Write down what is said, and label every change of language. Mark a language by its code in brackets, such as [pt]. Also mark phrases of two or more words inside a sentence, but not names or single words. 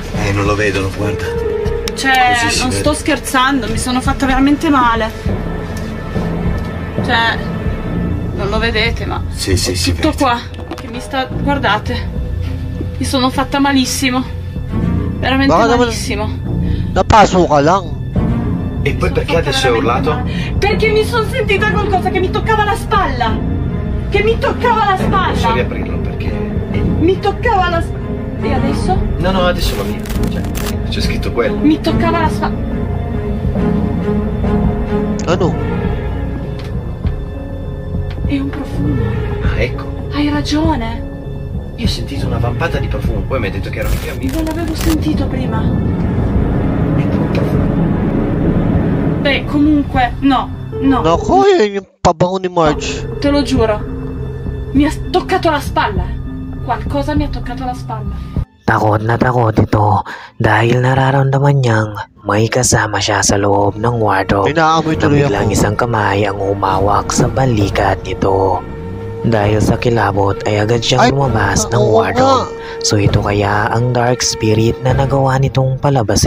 [it] Non lo vedono, guarda. Cioè, Così si non vede. sto scherzando, mi sono fatta veramente male. Cioè, non lo vedete, ma Sì, sì, si tutto vede. qua che mi sta... Guardate, mi sono fatta malissimo. Veramente [tl] Baka naman- [it] malissimo. [tl] Napasuka lang. [it] E poi perché Sono adesso hai fatta urlato? veramente male. Perché mi sono sentita qualcosa che mi toccava la spalla. Che mi toccava la Posso spalla. riaprirlo perché... Mi toccava la spalla. E adesso? No, no, adesso va via. Cioè, c'è scritto quello. Mi toccava la spalla. [tl] Ano? [it] È un profumo. Ah, ecco. Hai ragione. Io ho sentito una vampata di profumo, poi mi hai detto che erano i fiammiferi. Non l'avevo sentito prima. Beh, comunque, no. [tl] Nako, yun yung pabango ni Marge. [it] Te lo giuro. Mi ha toccato la spalla. Qualcosa mi ha toccato la spalla. [tl] Takot na takot ito dahil nararamdaman niyang may kasama siya sa loob ng wardrobe. May naamoy Na tuloy biglang ako. isang kamay ang humawak sa balikat nito. Dahil sa kilabot ay agad siyang Ay, lumabas ng oo wardrobe. So ito kaya ang [en] dark spirit [tl] na nagawa nitong palabasin?